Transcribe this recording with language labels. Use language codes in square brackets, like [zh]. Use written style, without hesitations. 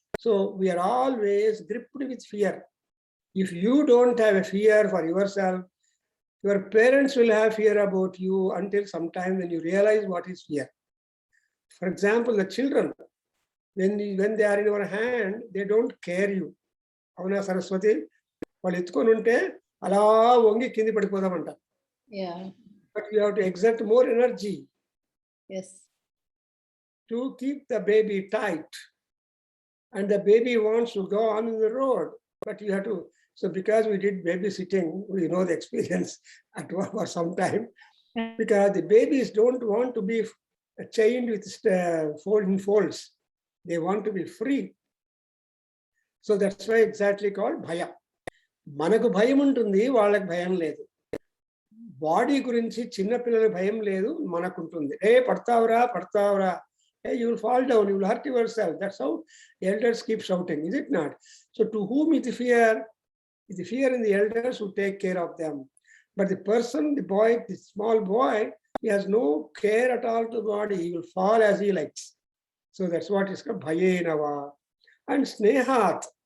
[en] So we are always gripped with fear. If you don't have a fear for yourself, your parents will have fear about you until sometime when you realize what is fear. For example, the children, when they are in your hand, they don't care you. [te] Avana Saraswati, వాళ్ళు ఎత్తుకొని ఉంటే అలా వంగి కింది పడిపోదామంట. [en] Yeah. But you have to exert more energy. Yes. To keep the baby tight. And the baby wants to go on in the road, but you have to. So because we did babysitting, we know the experience at work for some time. Because the babies don't want to be chained with folds. They want to be free. So that's why exactly called bhaya. [te] మనకు భయం ఉంటుంది, వాళ్ళకి భయం లేదు. Body గురించి చిన్న పిల్లల భయం లేదు, మనకు ఉంటుంది. పడతావురా. [en] Hey, you will fall down, you will hurt yourself. That's how elders keep shouting, is it not? So to whom is the fear? Is the fear in the elders who take care of them. But the person, the boy, the small boy, he has no care at all to the body. He will fall as he likes. So that's what is called Bhayenava. And Snehat.